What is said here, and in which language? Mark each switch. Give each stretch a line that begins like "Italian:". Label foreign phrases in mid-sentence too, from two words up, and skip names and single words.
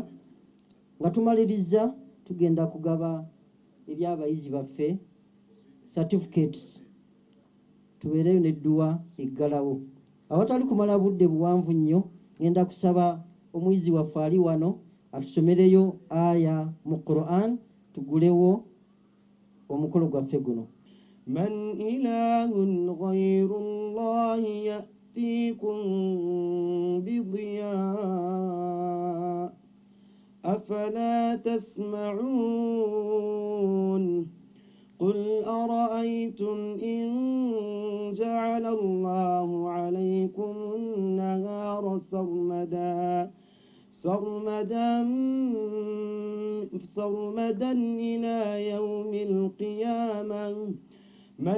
Ganda: Nga tumaliriza tugenda kugaba eri abayizi baffe certificates, tubeereyo n'edduwa eggalawo. Awatali kumala budde buwanvu nnyo, ngenda kusaba omuyizi waffe ali wano atusomereyo aya mu Quran tugulewo omukolo gwaffe guno.
Arabic: من إله غير الله يأتيكم بضياء أفلا تسمعون قل أرأيتم إن جعل الله عليكم النهار سرمدا إلى يوم القيامة من